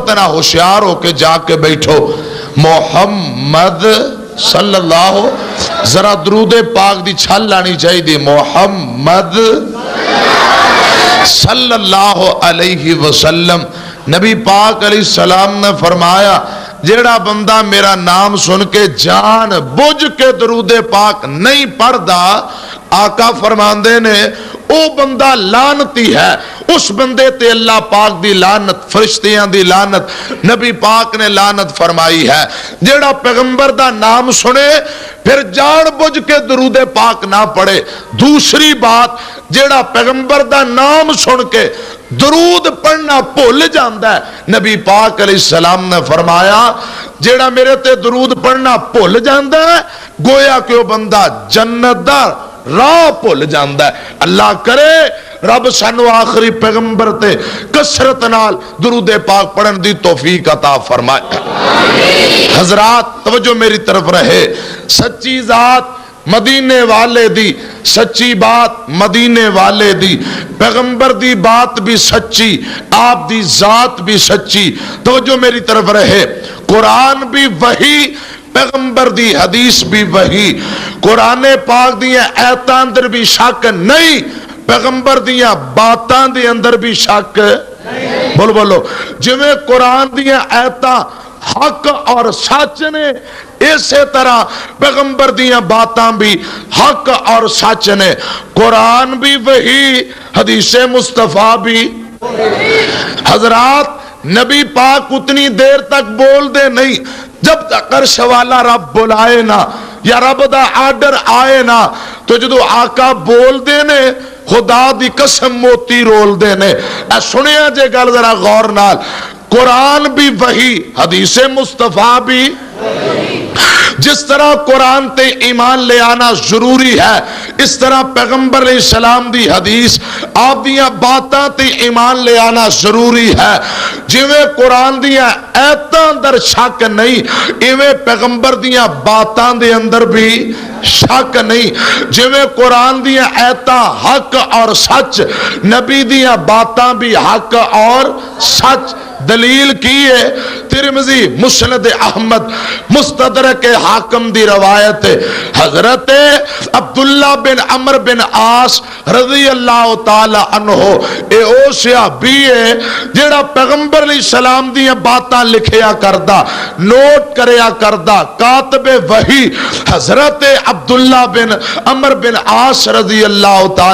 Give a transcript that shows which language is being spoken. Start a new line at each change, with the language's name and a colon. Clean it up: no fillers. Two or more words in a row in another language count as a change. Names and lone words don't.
Punjabi: اتنا ہوشیار ہو کے جا کے بیٹھو محمد
Arabic: صلی اللہ،
Punjabi: ذرا درود پاک دی چھل لانی چاہیے دی، محمد
Arabic: صلی اللہ علیہ وسلم۔
Punjabi: نبی پاک
Arabic: علیہ السلام
Punjabi: نے فرمایا جیڑا بندہ میرا نام سن کے جان بوجھ کے درود پاک نہیں پڑھدا، آقا فرماندے نے او بندہ لعنتی ہے، اس بندے تے اللہ پاک دی لعنت، فرشتیاں دی لعنت، نبی پاک نے لعنت فرمائی ہے۔ جیڑا پیغمبر دا نام سنے پھر جان بوجھ کے درود پاک نہ پڑھے۔ دوسری بات، جیڑا پیغمبر دا نام سن کے درود پڑھنا بھول جاندا ہے، نبی پاک
Arabic: علیہ السلام
Punjabi: نے فرمایا جیڑا میرے تے درود پڑھنا بھول جاندا ہے گویا کہ وہ بندہ جنت دا راہ بھول جاندا ہے۔ اللہ کرے رب سانو آخری پیغمبر تے کثرت نال درود پاک پڑھن دی توفیق عطا فرمائے۔ حضرات توجہ میری طرف رہے، سچی ذات مدینے والے دی، سچی بات مدینے والے دی، پیغمبر دی بات بھی سچی، آپ دی ذات بھی سچی، توجہ میری طرف رہے۔ قرآن بھی وحی، پیغمبر دی حدیث بھی وحی، قرآن پاک دیاں آیتاں اندر بھی شک نہیں، پیغمبر دیاں باتاں دے اندر بھی شک بولو بولو، جویں قرآن دیاں آیتاں حق اور سچ نے اسی طرح پیغمبر دیاں باتاں بھی حق اور سچ نے، قرآن بھی وحی، حدیث مصطفیٰ بھی۔ حضرات نبی پاک اتنی دیر تک بول دے نہیں جب تک عرش والا رب بلائے نا یا رب دا آرڈر آئے نا، تو جدو آقا بول دے نے خدا دی قسم موتی رول دے نے۔ اے سنیا جے گل ذرا غور نال، قرآن بھی وحی، حدیث مصطفیٰ بھی۔ جس طرح قرآن تے ایمان لے آنا ضروری ہے، اس طرح پیغمبر
Arabic: علیہ السلام
Punjabi: دی حدیث آپ دیاں باتاں تے ایمان لے آنا ضروری ہے۔ جویں قرآن دیاں آیتاں اندر شک نہیں، ایویں پیغمبر دیاں باتاں دے اندر بھی شک نہیں۔ جویں قرآن دیاں آیتاں حق اور سچ، نبی دیاں باتاں بھی حق اور سچ۔ دلیل کی ہے ترمذی، مسند احمد، مستدرک حاکم دی روایت ہے، حضرت عبداللہ بن عمر بن عاص
Arabic: رضی اللہ تعالی عنہ
Punjabi: اے او صحابی ہے جیڑا پیغمبر
Arabic: علیہ السلام
Punjabi: دی باتاں لکھیا کردا، نوٹ کریا کردا، کاتب وحی حضرت عبداللہ بن عمر بن عاص
Arabic: رضی اللہ تعالی۔